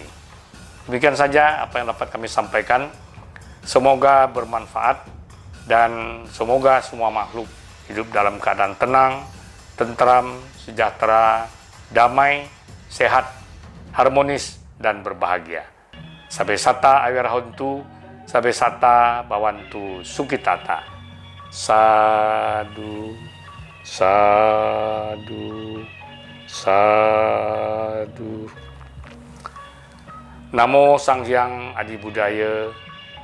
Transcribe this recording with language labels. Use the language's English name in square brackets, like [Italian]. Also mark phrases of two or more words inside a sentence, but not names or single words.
[Indonesian] Demikian saja apa yang dapat kami sampaikan. Semoga bermanfaat dan semoga semua makhluk hidup dalam keadaan tenang, tentram, sejahtera, damai, sehat, harmonis, dan berbahagia. [Pali] Sabe sata awirahuntu, sabe sata bawantu sukitata. Sadu, sadu, sadu. Namo Sang Hyang Adi Budaya.